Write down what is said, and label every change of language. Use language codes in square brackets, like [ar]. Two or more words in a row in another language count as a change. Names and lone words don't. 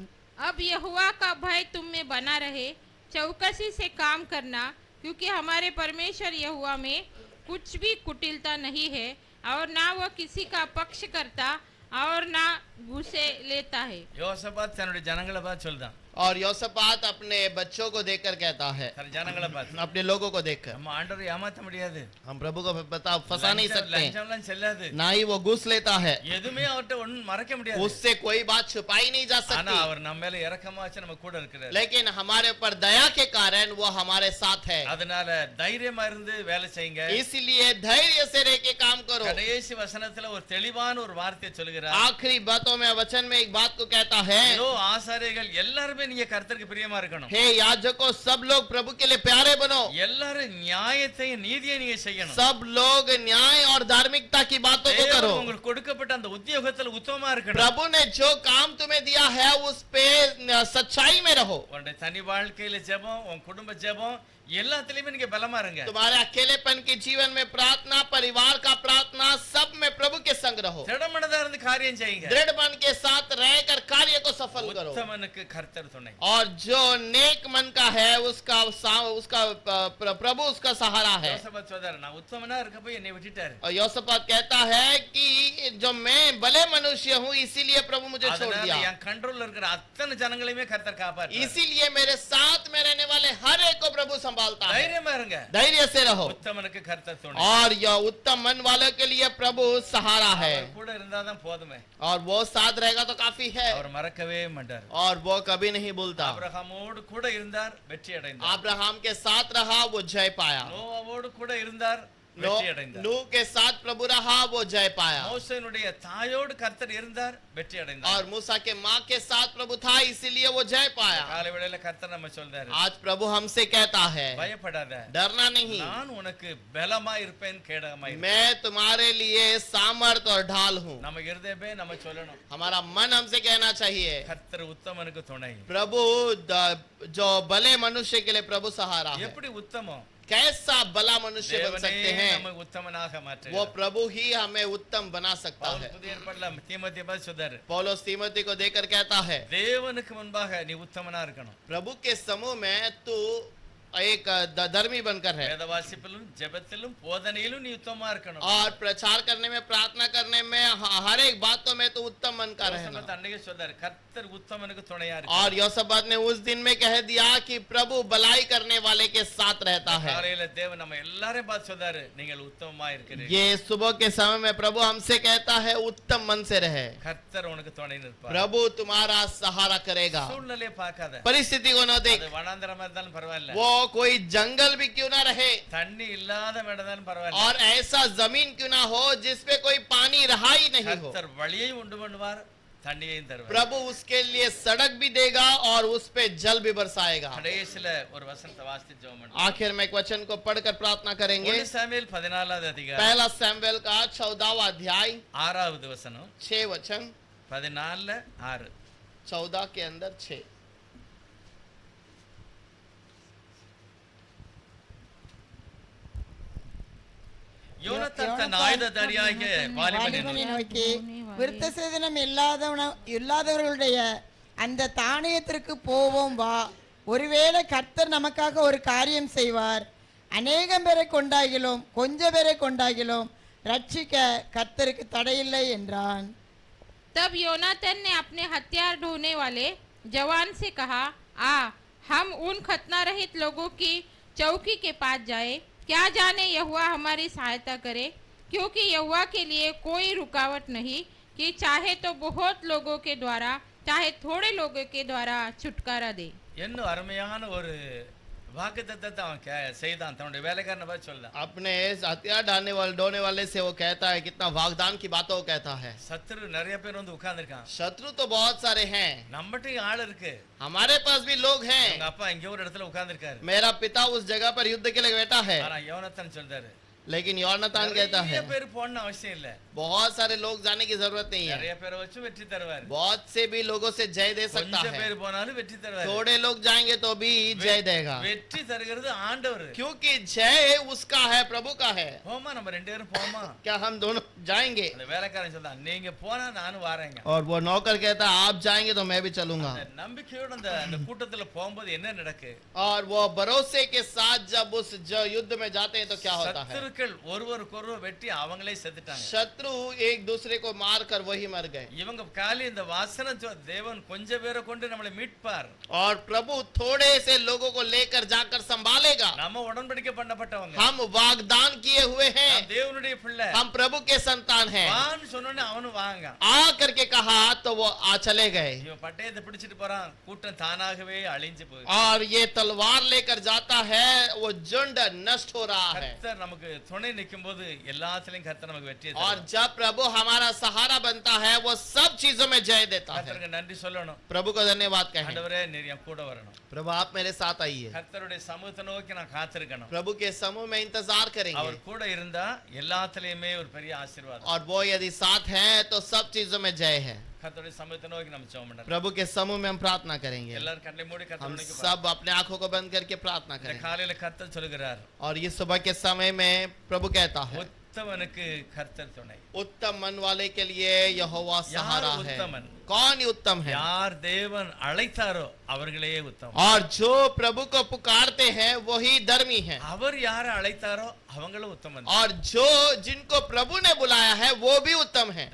[hi] अब यहोवा का भय तुम में बना रहे, चौकसी से काम करना, क्योंकि हमारे परमेश्वर यहोवा में कुछ भी कुटिलता नहीं है, और ना वह किसी का पक्ष करता और ना घूसे लेता है. [ta] யோசபாத் தன்னுடைய ஜனங்களை பார்த்து சொல்றான். [hi] और यहोशापात अपने बच्चों को देखकर कहता है, [ta] தன் ஜனங்களை பார்த்து, [hi] अपने लोगों को देखकर, [ta] நம்ம ஆண்டவரை ஏமாத்த முடியாது. [hi] हम प्रभु को फंसा नहीं सकते, [ta] லஞ்சம்லாம் செல்லாது. [hi] ना ही वो घूस लेता है, [ta] எதுவுமே அவர்ட்ட ஒண்ணும் மறைக்க முடியாது. [hi] उससे कोई बात छुपाई नहीं जा [ta] ஆனா [hi] सकती। [ta] அவர் நம்ம மேல இரக்கமா வச்சு நம்ம கூட இருக்கிறார். [hi] लेकिन हमारे ऊपर दया के कारण वो हमारे साथ है, [ta] அதனால தைரியமா இருந்து வேலை செய்யுங்க. [hi] इसलिए धैर्य से रह के काम करो। [ta] கடைசி வசனத்துல ஒரு தெளிவான ஒரு வார்த்தை சொல்லுகிறார். [hi] आखिरी बातों में वचन में एक बात को कहता है, [ta] இதோ ஆசாரியர்கள் எல்லாரும் நீங்க கர்த்தருக்கு பிரியமா இருக்கணும். [hi] हे याजकों सब लोग प्रभु के लिए प्यारे बनो, [ta] எல்லாரும் நியாயத்தையும் நீதியையும் நீங்க செய்யணும். [hi] सब लोग न्याय और धार्मिकता की बातों को करो। [ta] தேவன் உங்களுக்கு கொடுக்கப்பட்ட அந்த உத்தியோகத்துல உத்தமமா இருக்கணும். [hi] प्रभु ने जो काम तुम्हें दिया है उस पे सच्चाई में रहो। [ta] உன்னுடைய தனி வாழ்க்கையில ஜெபம், உன் குடும்ப ஜெபம், எல்லாத்துலயுமே நீங்க பலமா இருங்க. [hi] तुम्हारे अकेलेपन के जीवन में प्रार्थना, परिवार का प्रार्थना, सब में प्रभु के संग रहो। [ta] திடமனதா இருந்து காரியம் செய்யுங்க. [hi] दृढ़ मन के साथ रहकर कार्य को सफल करो। [ta] உத்தமனுக்கு கர்த்தர் துணை. [hi] और जो नेक मन का है उसका प्रभु उसका सहारा है। [ta] யோசபாத் சொல்றாரு, நான் உத்தமனா இருக்கப்ப என்னை விட்டுட்டாரு. [hi] और यहोशापात कहता है कि जो मैं भले मनुष्य हूँ इसीलिए प्रभु मुझे छोड़ [ta] அதனால [hi] दिया, [ta] என் கண்ட்ரோல்ல இருக்கிற அத்தனை ஜனங்களையுமே கர்த்தர் காப்பாற்றுறார். [hi] इसीलिए मेरे साथ में रहने वाले हर एक को प्रभु संभालता है। [ta] தைரியமா இருங்க. [hi] धैर्य से रहो, [ta] உத்தமனுக்கு கர்த்தர் துணை. [hi] और यह उत्तम मन वालों के लिए प्रभु सहारा है, [ta] அவர் கூட இருந்தாதான் போதுமே. [hi] और वो साथ रहेगा तो काफी है, [ta] அவர் மறக்கவே மாட்டார். [hi] और वो कभी नहीं भूलता। [ta] ஆபிரகாமோடு கூட இருந்தார், வெற்றி அடைந்தார். [hi] अब्राहम के साथ रहा, वो जय पाया। [ta] நோவாவோடு கூட இருந்தார், வெற்றி அடைந்தார். [hi] नूह के साथ प्रभु रहा, वो जय पाया। [ta] மோசேனுடைய தாயோடு கர்த்தர் இருந்தார், வெற்றி அடைந்தார். [hi] और मूसा के माँ के साथ प्रभु था, इसीलिए वो जय पाया। [ta] காலை வேளையில கர்த்தர் நம்ம சொல்றாரு, [hi] आज प्रभु हमसे कहता है, [ta] பயப்படாத, [hi] डरना नहीं, [ta] நான் உனக்கு பலமா இருப்பேன், கேடகமா இருப்பேன். [hi] मैं तुम्हारे लिए सामर्थ और ढाल हूँ। [ta] நம்ம இருதயமே நம்ம சொல்லணும், [hi] हमारा मन हमसे कहना चाहिए, [ta] கர்த்தர் உத்தமனுக்கு துணை. [hi] प्रभु जो भले मनुष्य के लिए प्रभु सहारा है। [ta] எப்படி உத்தமம்? [hi] कैसा भला मनुष्य बन सकते [ta] தேவனே [hi] हैं, [ta] நம்மை உத்தமனாக [hi] वो [ta] மாற்றுகிறார். [hi] प्रभु ही हमें उत्तम बना सकता [ta] பவுல் [hi] है। [ta] புதிய ஏற்பாட்டுல தீமோத்தேயுவை பார்த்து சொல்றாரு, [hi] पौलुस तीमोथी को देकर कहता है, [ta] தேவனுக்கு முன்பாக நீ உத்தமனா இருக்கணும். [hi] प्रभु के समूह में तू एक धर्मी बनकर है, [ta] வேத வாசிப்பிலும் ஜெபத்திலும் போதனையிலும் நீ உத்தமமா இருக்கணும். [hi] और प्रचार करने में, प्रार्थना करने में, हर एक बातों में तो उत्तम मन का रहना। [ta] யோசபாத் அன்னைக்கே சொல்றாரு, கர்த்தர் உத்தமனுக்கு துணையா [hi] और [ta] இருக்கார். [hi] यहोशापात ने उस दिन में कह दिया कि प्रभु भलाई करने वाले के साथ रहता है। [ta] காலையில தேவன் நம்ம எல்லாரையும் பார்த்து சொல்றாரு, நீங்கள் உத்தமமா இருக்கிறீர்கள். [hi] ये सुबह के समय में प्रभु हमसे कहता है, उत्तम मन से रहे, [ta] கர்த்தர் உனக்கு துணை நிற்பார். [hi] प्रभु तुम्हारा सहारा करेगा। [ta] சூழ்நிலையை பார்க்காத, [hi] परिस्थिति को न देख, [ta] அது வனாந்தரமா இருந்தாலும் பரவாயில்ல, [hi] वो कोई जंगल भी क्यों ना रहे, [ta] தண்ணி இல்லாத இடம்தான் பரவாயில்ல, [hi] और ऐसा जमीन क्यों ना हो जिसपे कोई पानी रहा ही नहीं हो, [ta] கர்த்தர் வழியை உண்டு பண்ணுவார், தண்ணியையும் தருவார். [hi] प्रभु उसके लिए सड़क भी देगा और उस पे जल भी बरसाएगा। [ta] கடைசில ஒரு வசனத்தை வாசித்து ஜெபம் பண்ணுவோம். [hi] आखिर में एक वचन को पढ़कर प्रार्थना करेंगे। [ta] 1 சாமுவேல் 14வது அதிகாரம் [hi] पहला सैमुएल का 14वां अध्याय [ta] 6வது வசனம், [hi] 6 वचन, [ta] 14:6. [hi] 14 के अंदर 6। [ta] யோனத்தான் தன் ஆயுததாரியாகிய வாலிபனை வாலிபனை நோக்கி, நோக்கி விருத்த சேதனம் இல்லாதவர்களுடைய அந்த தானியத்திற்கு போவோம் வா, ஒருவேளை கர்த்தர் நமக்காக ஒரு காரியம் செய்வார், அநேகம் பேரை கொண்டாகிலும் கொஞ்ச பேரை கொண்டாகிலும் ரட்சிக்க கர்த்தருக்கு தடையில்லை என்றான். [hi] तब योनातन ने अपने हथियार ढोने वाले जवान से कहा, आ हम उन खतना रहित लोगों की चौकी के पास जाए, क्या जाने यहोवा हमारी सहायता करे, क्योंकि यहोवा के लिए कोई रुकावट नहीं कि चाहे तो बहुत लोगों के द्वारा चाहे थोड़े लोगों के द्वारा छुटकारा दे। [ta] என்ன அருமையான ஒரு வாக்குத்தத்தத்தை அவன் செய்தான், தன்னுடைய வேலைக்காரனை பார்த்து சொல்றான். [hi] अपने इस हथियार ढोने वाले से वो कहता है, कितना वागदान की बातों को कहता है। [ta] சத்துரு நிறைய பேர் வந்து உட்கார்ந்திருக்கான். [hi] शत्रु तो बहुत सारे हैं, [ta] நம்மகிட்டயும் ஆள் இருக்கு. [hi] हमारे पास भी लोग हैं। [ta] உங்க அப்பா இங்க ஒரு இடத்துல உட்கார்ந்திருக்காரு. [hi] मेरा पिता उस जगह पर युद्ध के लिए बैठा है, [ta] ஆனா யோனத்தான் சொல்றாரு, [hi] लेकिन योनातान कहता है [ta] நிறைய பேர் போடணும் அவசியம் இல்ல, [hi] बहुत सारे लोग जाने की जरूरत नहीं है, [ta] நிறைய பேரை வச்சு வெற்றி தருவார். [hi] बहुत से भी लोगों से जय दे सकता [ta] கொஞ்சம் [hi] है, [ta] பேர் போனாலும் வெற்றி தருவார். [hi] थोड़े लोग जाएंगे तो भी जय देगा, [ta] வெற்றி தருகிறது ஆண்டவர். [hi] क्योंकि जय उसका है, प्रभु का है। [ta] போமா, நம்ம ரெண்டு பேரும் போமா. [hi] क्या हम दोनों जाएंगे? [ta] அந்த வேலைக்காரன் சொல்றான், நீங்க போனா நானும் வரேங்க. [hi] और वो नौकर कहता है, आप जाएंगे तो मैं भी चलूंगा। [ta] அந்த நம்பிக்கையோட அந்த கூட்டத்துல போகும்போது என்ன நடக்கு? [hi] और वो भरोसे के साथ जब उस युद्ध में जाते हैं तो क्या होता है? [ta] சத்துருக்கள் ஒருவருக்கொருவர் வெட்டி அவங்களே செத்துட்டாங்க. [hi] शत्रु एक दूसरे को मार कर वही मर गए। [ta] இவங்க காலி இந்த வாசனம் தேவன் கொஞ்ச பேரை கொண்டு நம்மளை மீட்பார். [hi] और प्रभु थोड़े से लोगों को लेकर जाकर संभालेगा। [ta] நம்ம உடன்படிக்கை பண்ணப்பட்டவங்க, [hi] हम वागदान किए हुए हैं, [ta] நாம் தேவனுடைய பிள்ளை. [hi] हम प्रभु के संतान हैं। [ta] வான்னு சொன்னோனே அவனு வாங்க. [hi] आ करके कहा तो वो आ चले गए। [ta] இவன் பட்டயத்தை பிடிச்சிட்டு போறான், கூட்டம் தானாகவே அழிஞ்சு போகுது. [hi] और ये तलवार लेकर जाता है, वो झुंड नष्ट हो रहा है। [ta] கர்த்தர் நமக்கு துணை நிக்கும்போது எல்லாத்துலயும் கர்த்தர் நமக்கு வெற்றி [hi] और [ta] தருவார். [hi] जब प्रभु हमारा सहारा बनता है, वो सब चीजों में जय देता है। [ta] கர்த்தருக்கு நன்றி சொல்லணும். [hi] प्रभु को धन्यवाद कहें। [ta] ஆண்டவரே நீர் என் கூட வரணும். [hi] प्रभु आप मेरे साथ आइए। [ta] கர்த்தருடைய சமூகத்தை நோக்கி நான் காத்திருக்கணும். [hi] प्रभु के समूह में इंतजार करेंगे। [ta] அவர் கூட இருந்தா எல்லாத்துலயுமே ஒரு பெரிய ஆசீர்வாதம். [hi] और वो यदि साथ हैं तो सब चीजों में जय है। [ta] கர்த்தருடைய சமூகத்தை நோக்கி நம்ம ஜெபம் பண்ணலாம். [hi] प्रभु के समूह में हम प्रार्थना करेंगे। [ta] எல்லாரும் கண்ணை மூடி [hi] हम [ta] கர்த்தரை நோக்கி [hi] सब अपने आंखों को बंद करके प्रार्थना [ta] இந்த [hi] करें। [ta] காலையில கர்த்தர் சொல்கிறார், [hi] और ये सुबह के समय में प्रभु कहता है, [ta] உத்தமனுக்கு கர்த்தர் துணை. [hi] उत्तम मन वाले के लिए यहोवा सहारा है। उत्तमन? कौन ही उत्तम है? [ta] யார் தேவன் அழைத்தாரோ அவர்களே உத்தமம். [hi] और जो प्रभु को पुकारते हैं वही धर्मी है। [ta] அவர் யாரை அழைத்தாரோ அவங்களும் உத்தமன். [hi] और जो जिनको प्रभु ने बुलाया है वो भी उत्तम है।